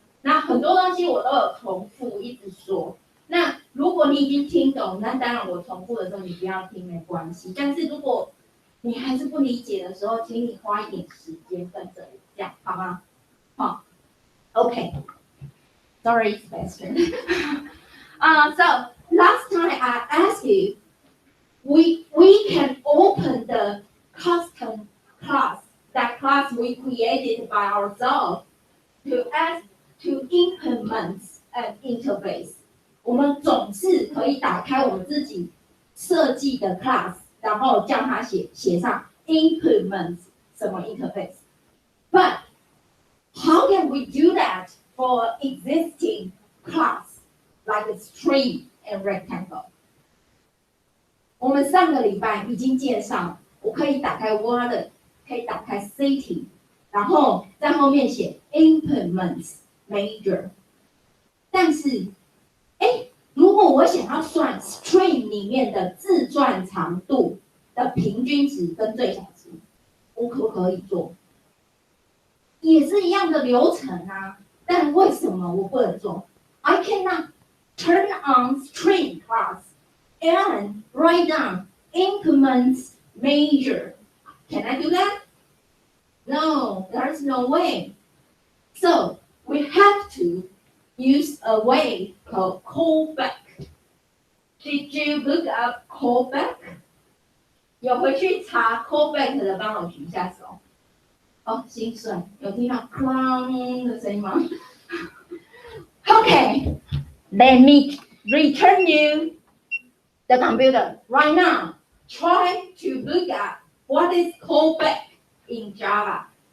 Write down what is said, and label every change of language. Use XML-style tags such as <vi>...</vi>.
<zh>那很多东西我都有重复一直说，那如果你已经听懂，那当然我重复的时候你不要听没关系。但是如果你还是不理解的时候，请你花一点时间跟着我，这样好吗</zh> <en>Huh. Okay. Sorry, Sebastian. So last time I asked you, we can open the custom class, that class we created by ourselves to implement an interface.</en> <zh>我们总是可以打开我们自己设计的 class， 然后叫它写上 implement 什么 interface。</zh> <en>But how can we do that for existing class like a string and rectangle？</en> <zh>我们上个礼拜已经介绍，我可以打开 Word， 可以打开 City， 然后在后面写 implement major。但是，如果我想要算 string 里面的字段长度的平均值跟最小值，我可不可以做？也是一样的流程啊，但为什么我不能做</zh> <en>？I cannot turn on string class and write down increments major. Can I do that? No, there's no way. So we have to use a way called callback. Did you look up callback?</en> <zh>有回去查 callback 的，帮我举一下手。哦，心酸，有听到 clang 的声音吗</zh> <en>？Okay, let me return you the computer right now. Try to look up what is callback in Java.</en>